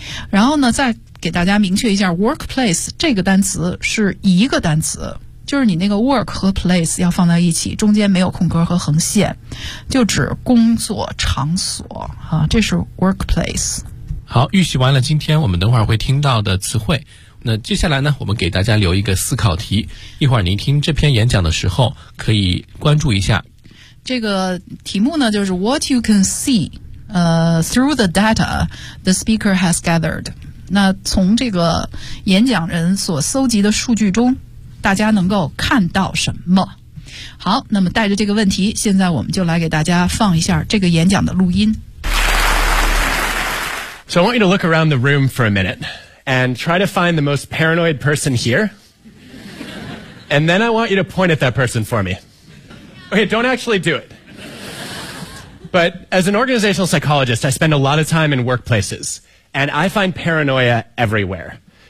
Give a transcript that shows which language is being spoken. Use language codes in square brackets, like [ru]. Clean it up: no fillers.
[zh] 然后呢再给大家明确一下 workplace 这个单词是一个单词，就是你那个 work 和 place 要放在一起，中间没有空格和横线，就指工作场所啊，这是 workplace。好，预习完了今天我们等会儿会听到的词汇，那接下来呢我们给大家留一个思考题，一会儿您听这篇演讲的时候可以关注一下这个题目呢，就是 [en] What you can see, through the data the speaker has gathered. [zh] 那从这个演讲人所搜集的数据中，大家能够看到什么？好，那么带着这个问题，现在我们就来给大家放一下这个演讲的录音。 [en] So I want you to look around the room for a minute and try to find the most paranoid person here. And then I want you to point at that person for me. Okay, don't actually do it. But as an organizational psychologist, I spend a lot of time in workplaces, and I find paranoia everywhere.